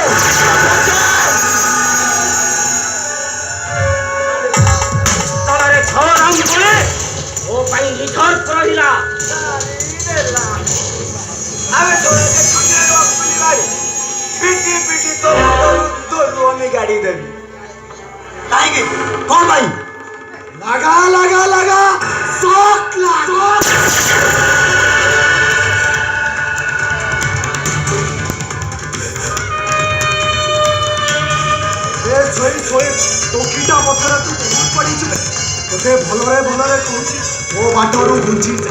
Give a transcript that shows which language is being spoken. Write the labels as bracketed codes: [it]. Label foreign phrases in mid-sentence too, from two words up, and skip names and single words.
[or] ତଳରେ 6 ରାଉଣ୍ଡ ପରେ ମୋ ପାଇଁ ରିଜର୍ଭ ରହିଲା। ଆମେ ପିଟି ପିଟି ତୋରୁ ଆମେ ଗାଡ଼ି ଦେବି କାହିଁକି କଣ ପାଇଁ? লাগা লাগা লাগা শখ লাগা। ଶୋଇ ଶୋଇ ଟୋକିଟା ପଥର ତୁ ବହୁତ ପଡ଼ିଛୁ ତୋତେ ଭଲରେ ଭଲରେ କହୁଛି ମୋ ବାଟରୁ ଘୁଞ୍ଚି ଯା।